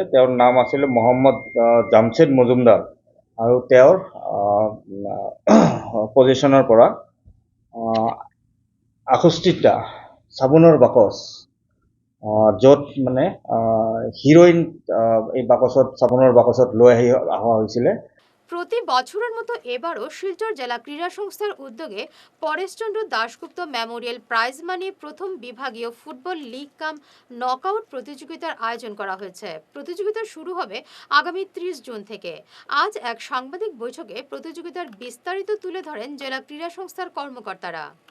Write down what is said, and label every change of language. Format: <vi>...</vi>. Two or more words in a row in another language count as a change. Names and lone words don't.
<as>তেওঁৰ নাম আছিলে মহম্মদ জামশেদ মজুমদাৰ আৰু তেওঁৰ পজিশ্যনৰ পৰা 68টা চাবোনৰ বাকচ, য'ত মানে হিৰোইন এই চাবোনৰ বাকচত লৈ অহা হৈছিলে।</as> <bn>প্রতি বছরের মতো এবারও শিলচর জেলা ক্রীড়া সংস্থার উদ্যোগে পরেশচন্দ্র দাশগুপ্ত মেমোরিয়াল</bn> <en>prize money</en> <bn>প্রথম বিভাগীয়</bn> <en>football league cum knockout</en> <bn>প্রতিযোগিতার আয়োজন করা হয়েছে। প্রতিযোগিতা শুরু হবে আগামী 30 জুন থেকে। আজ এক সাংবাদিক বৈঠকে প্রতিযোগিতার বিস্তারিত তুলে ধরেন জেলা ক্রীড়া সংস্থার কর্মকর্তারা।</bn>